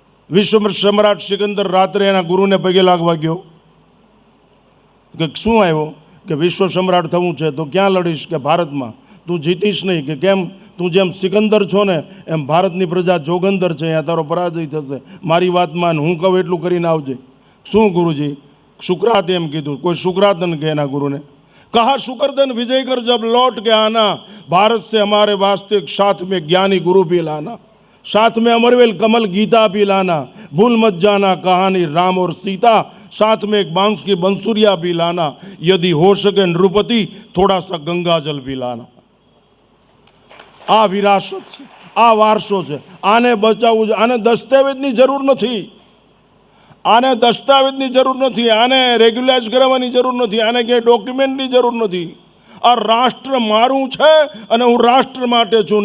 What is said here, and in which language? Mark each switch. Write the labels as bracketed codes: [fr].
[gu] વિશ્વ સમ્રાટ સિકંદર રાત્રે એના ગુરુને પગે લાગવા ગયો કે શું આવ્યો? કે વિશ્વ સમ્રાટ થવું છે. તો ક્યાં લડીશ? કે ભારતમાં. તું જીતીશ નહીં. કે કેમ? તું જેમ સિકંદર છો ને એમ ભારતની પ્રજા જોગંદર છે, અહીંયા તારો પરાજય થશે. મારી વાત માન, હું કહું એટલું કરીને આવજે. શું ગુરુજી? શુક્રાત એમ કીધું. કોઈ શુક્રાતન કે એના ગુરુને [hi] कहा शुक्रदन विजय कर जब लौट के आना, भारत से हमारे वास्ते साथ में ज्ञानी गुरु भी लाना, साथ में अमरवेल कमल गीता भी लाना, भूल मत जाना कहानी राम और सीता, साथ में एक बांस की बंसुरिया भी लाना, यदि हो सके नृपति थोड़ा सा गंगा जल भी लाना. [gu] आ विरासत છે, આ વારસો છે. આને બચાવવું છે. આને દસ્તાવેજની જરૂર નથી. આને દસ્તાવેજની જરૂર નથી. આને રેગ્યુલાઇઝ કરાવવાની જરૂર નથી. આને ક્યાંય ડોક્યુમેન્ટની જરૂર નથી. આ રાષ્ટ્ર મારું છે અને હું રાષ્ટ્ર માટે છું.